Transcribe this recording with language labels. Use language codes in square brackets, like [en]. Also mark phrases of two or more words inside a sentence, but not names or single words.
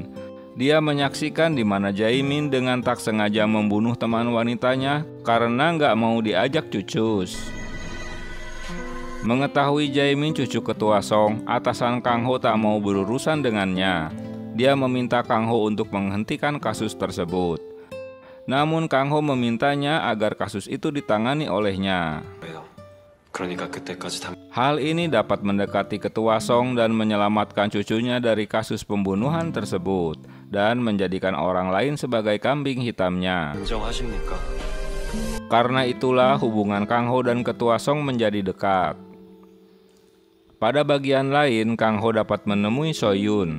[id] Dia menyaksikan di mana Jaemin dengan tak sengaja membunuh teman wanitanya karena nggak mau diajak cucus. Mengetahui Jaemin cucu ketua Song, atasan Kang Ho tak mau berurusan dengannya. Dia meminta Kang Ho untuk menghentikan kasus tersebut. Namun Kang Ho memintanya agar kasus itu ditangani olehnya. [ko] 그러니까 그때까지 다 [id] Hal ini 다pat mendekati ketua Song dan menyelamatkan cucunya dari kasus pembunuhan tersebut dan menjadikan orang lain sebagai kambing hitamnya. [ko] 인정하십니까? [id] Karena itulah hubungan Kang Ho dan ketua Song menjadi dekat. Pada bagian lain, Kang Ho dapat menemui Soyun.